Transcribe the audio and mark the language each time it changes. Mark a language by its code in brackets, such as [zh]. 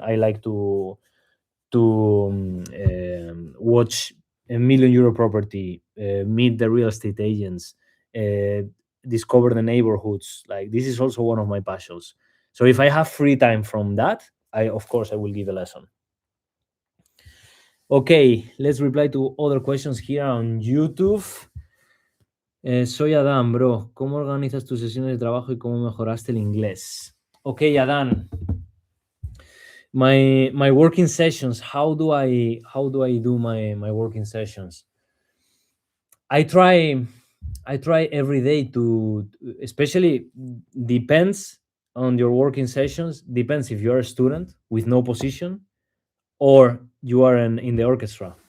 [en] I like to watch a 1 million euro property, meet the real estate agents, uh, discover the neighborhoods. Like this is also one of my passions. So if I have free time from that, I of course I will give a lesson. Okay, let's reply to other questions here on YouTube. [es] Soy Adán, bro. ¿Cómo organizas tus sesiones de trabajo y cómo mejoraste el inglés? [en] Okay, Adán. My working sessions. How do I do my working sessions? I try I try every day to, especially depends on your working sessions, depends if you're a student with no position or you are in the orchestra.